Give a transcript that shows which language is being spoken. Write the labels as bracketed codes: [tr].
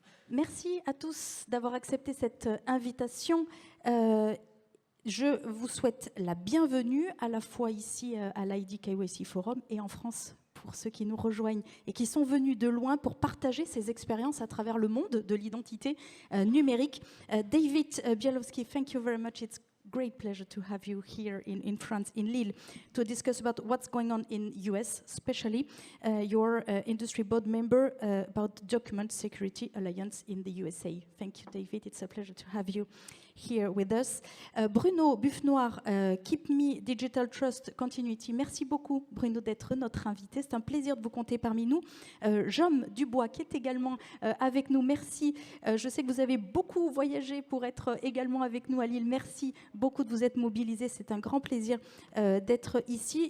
[fr] Merci à tous d'avoir accepté cette invitation. Je vous souhaite la bienvenue à la fois ici à l'ID KYC Forum et en France pour ceux qui nous rejoignent et qui sont venus de loin pour partager ces expériences à travers le monde de l'identité numérique. [en] David Bielowski, thank you very much. It's great pleasure to have you here in France, in Lille, to discuss about what's going on in US, especially your industry board member about Document Security Alliance in the USA. Thank you, David. It's a pleasure to have you here with us. Bruno Buffnoir, Keep Me Digital Trust Continuity. [fr] Merci beaucoup, Bruno, d'être notre invité. C'est un plaisir de vous compter parmi nous. Jaume Dubois, qui est également avec nous. Merci. Je sais que vous avez beaucoup voyagé pour être également avec nous à Lille. Merci beaucoup de vous être mobilisés. C'est un grand plaisir d'être ici.